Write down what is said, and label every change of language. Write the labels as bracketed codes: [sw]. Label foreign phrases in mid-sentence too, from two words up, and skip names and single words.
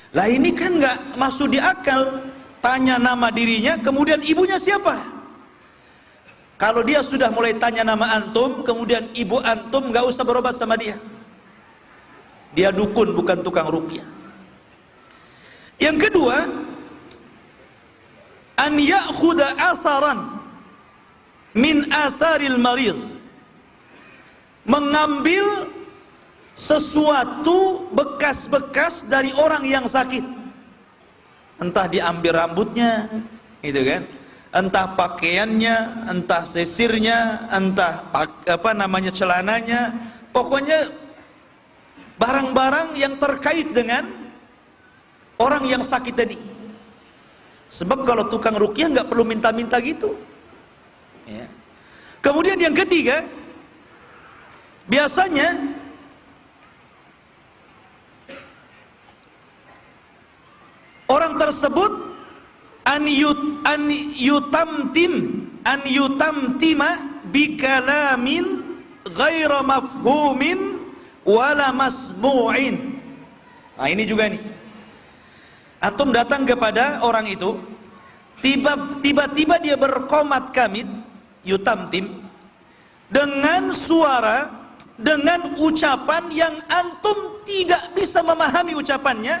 [id] Lah ini kan nggak masuk di akal, tanya nama dirinya kemudian ibunya siapa. Kalau dia sudah mulai tanya nama antum kemudian ibu antum, nggak usah berobat sama dia. Dia dukun, bukan tukang ruqyah. Yang kedua, [ar] أن يأخذ أثرا من آثار المريض, [id] mengambil sesuatu bekas-bekas dari orang yang sakit. Entah diambil rambutnya, gitu kan? Entah pakaiannya, entah sisirnya, entah celananya, pokoknya barang-barang yang terkait dengan orang yang sakit tadi. Sebab kalau tukang ruqyah nggak perlu minta-minta gitu. Ya. Kemudian yang ketiga, biasanya orang tersebut [ar] أن يتمتم بكلام غير مفهوم ولا مسموع. [id] Nah ini juga nih, antum datang kepada orang itu, tiba-tiba dia berqomat kamit, yutamtim, dengan suara, dengan ucapan yang antum tidak bisa memahami ucapannya.